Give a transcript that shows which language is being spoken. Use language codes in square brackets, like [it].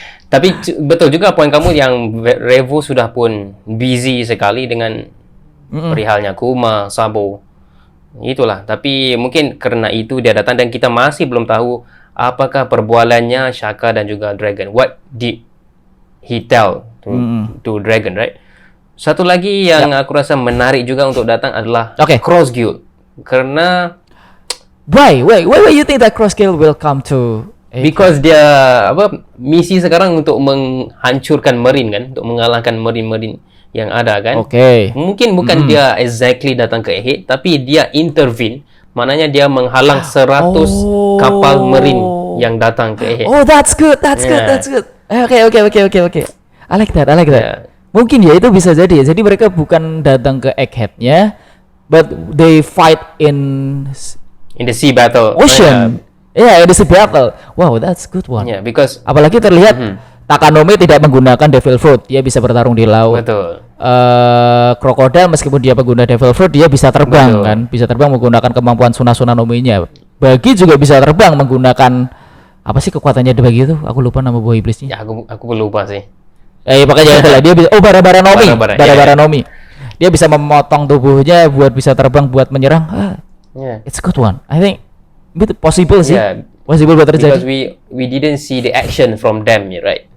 [ms] Tapi betul juga poin kamu yang Revo sudah pun busy sekali dengan perihalnya Kuma, Sabo. Itulah. Tapi mungkin karena itu dia datang dan kita masih belum tahu apakah perbualannya Shaka dan juga Dragon. [en] What did he tell to Dragon, right? [ms] Satu lagi yang aku rasa menarik juga untuk datang adalah Cross Guild. Karena [en] why you think that Cross Guild will come to because [ms] dia misi sekarang untuk menghancurkan Marine kan, untuk mengalahkan Marine yang ada kan. Mungkin bukan dia exactly datang ke Egghead, tapi dia intervene, maknanya dia menghalang 100 kapal Marine yang datang ke Egghead. [en] That's good. Okay. I like that. [id] Mungkin ya itu bisa jadi. Jadi mereka bukan datang ke Egghead-nya, [en] but they fight in the sea battle. Ocean. In the sea battle. Wow, that's good one. Because [id] apalagi terlihat Takanome tidak menggunakan Devil Fruit, dia bisa bertarung di laut. Betul. Crocodile meskipun dia pengguna Devil Fruit, dia bisa terbang kan, bisa terbang menggunakan kemampuan Suna-Nominya. Bagi juga bisa terbang menggunakan apa sih kekuatannya Bagi itu? Aku lupa nama buah iblisnya. Ya, aku lupa sih. Makanya itulah dia bisa Bara-Bara-Nomi. Dia bisa memotong tubuhnya buat bisa terbang buat menyerang. [en] It's a good one. I think [id] itu possible sih. [en] Possible buat terjadi. Because we didn't see the action from them, right?